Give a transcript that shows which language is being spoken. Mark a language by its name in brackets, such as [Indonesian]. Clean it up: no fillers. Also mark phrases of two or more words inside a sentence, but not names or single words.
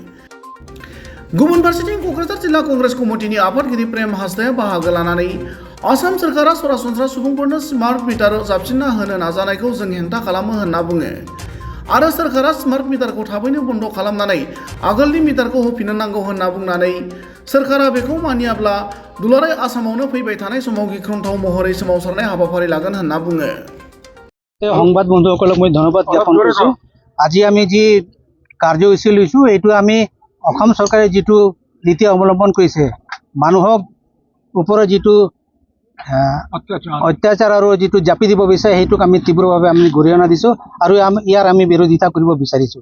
[Bodo] गुबुन फारसेथिं क'क्राझार जिल्ला कंग्रेस कमिटिनि आफादगिरि प्रेम हासदाया बाहागो लानानै आसाम सरकारा सरासनस्रा सुबुंफोरनो [English] smart meter [Bodo] जाबसिनना होनो नाजानायखौ जों हेंथा खालामो होनना बुङो आरो सरकारा [English] smart meter [Bodo] थाबैनो बन्द खालामनानै आगोलनि मिटारखौ होफिननो नांगौ होनना बुंनानै सरकारा बेखौ मानियाब्ला दुलाराय आसामावनो फैबाय थानाय समाव गिख्रंथाव महरै सोमावसारनाय हाबाफारि लागोन होनना बुङो। [Assamese] সংবাদ বন্ধুসকলক মই ধন্যবাদ জ্ঞাপন কৰিছোঁ। আজি আমি যি কাৰ্যসূচী লৈছোঁ এইটো আমি অসম চৰকাৰে যিটো নীতি অৱলম্বন কৰিছে মানুহক ওপৰত যিটো অত্যাচাৰ আৰু যিটো জাপি দিব বিচাৰে সেইটোক আমি তীব্ৰভাৱে আমি গৰিহণা দিছোঁ আৰু ইয়াৰ আমি বিৰোধিতা কৰিব বিচাৰিছোঁ।